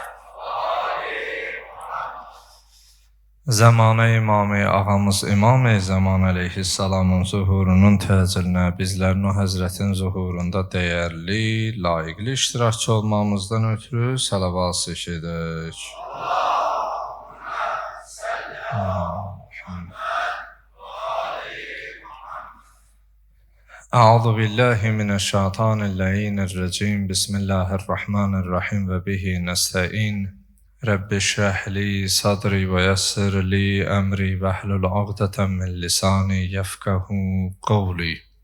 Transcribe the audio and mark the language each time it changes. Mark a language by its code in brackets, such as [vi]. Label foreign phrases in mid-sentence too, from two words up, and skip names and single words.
[az] Zamanə İmam-ı ağamız İmam-ı Zaman əleyhissalamın zuhurunun təcillə bizlərin o həzrətin zuhurunda dəyərli, layiqli iştirakçı olmamızdan ötürü salavat çəkirdik. [ar] أعوذ بالله من الشيطان الرجيم. بسم الله الرحمن الرحيم وبه نستعين. رب اشرح لي صدري ويسر لي أمري واحلل عقدة من لساني يفقه قولي.